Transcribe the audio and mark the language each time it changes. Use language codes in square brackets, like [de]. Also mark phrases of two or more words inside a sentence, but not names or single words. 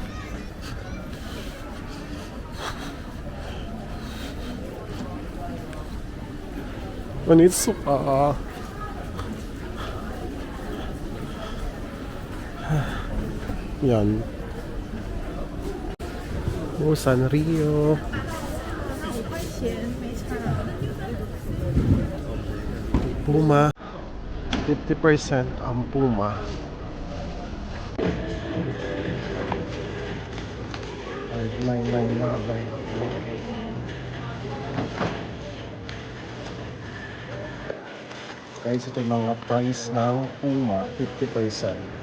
[tl] Onitsuka. Yan. Oh, Sanrio. [zh] 5 块钱没差。 [tl] Puma. 50% ang Puma. Guys, ito yung mga price ng Puma, 50%.